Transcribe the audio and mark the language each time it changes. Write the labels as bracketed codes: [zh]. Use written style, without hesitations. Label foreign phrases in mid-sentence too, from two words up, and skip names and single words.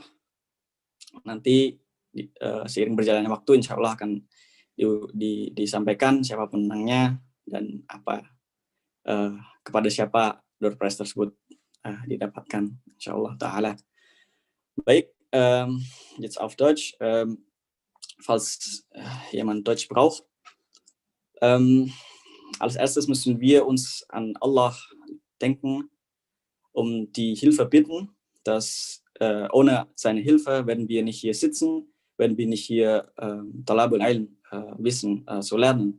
[id] Nanti seiring berjalannya waktu [ar] إن شاء الله [id] akan disampaikan siapa pemenangnya dan kepada siapa [en] door prize [id] tersebut didapatkan [ar] إن شاء الله تعالى. [id] Baik, [de] jetzt auf Deutsch. Falls jemand Deutsch braucht. Als erstes müssen wir uns an Allah denken, die Hilfe bitten, dass ohne seine Hilfe werden wir nicht hier sitzen, werden wir nicht hier [ar] طلب العلم [de] Wissen zu lernen.